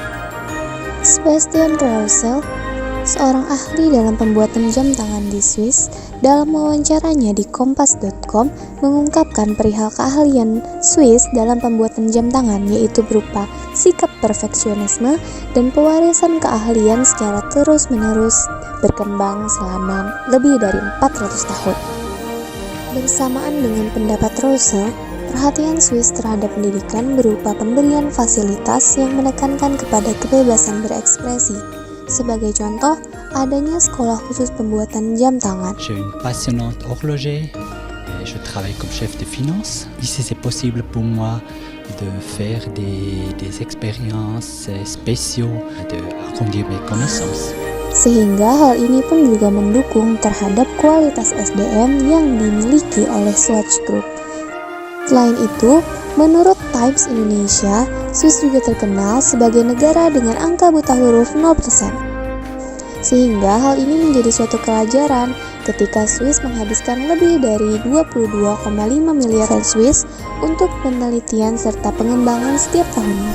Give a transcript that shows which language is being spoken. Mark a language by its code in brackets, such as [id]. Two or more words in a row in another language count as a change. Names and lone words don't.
[id] Sebastian Roussel, seorang ahli dalam pembuatan jam tangan di Swiss, dalam wawancaranya di kompas.com mengungkapkan perihal keahlian Swiss dalam pembuatan jam tangan, yaitu berupa sikap perfeksionisme dan pewarisan keahlian secara terus-menerus berkembang selama lebih dari 400 tahun. Bersamaan dengan pendapat Roussel, perhatian Swiss terhadap pendidikan berupa pemberian fasilitas yang menekankan kepada kebebasan berekspresi. Sebagai contoh, adanya sekolah khusus pembuatan jam tangan. [fr] J'ai une passionnante horloger et je travaille comme chef de finance. Ici, c'est possible pour moi de faire des expériences spéciaux, de agrandir mes connaissances. [id] Sehingga hal ini pun juga mendukung terhadap kualitas SDM yang dimiliki oleh Swatch Group. Selain itu, menurut Times Indonesia, Swiss juga terkenal sebagai negara dengan angka buta huruf 0%. Sehingga hal ini menjadi suatu pelajaran ketika Swiss menghabiskan lebih dari 22,5 miliar franc Swiss untuk penelitian serta pengembangan setiap tahunnya.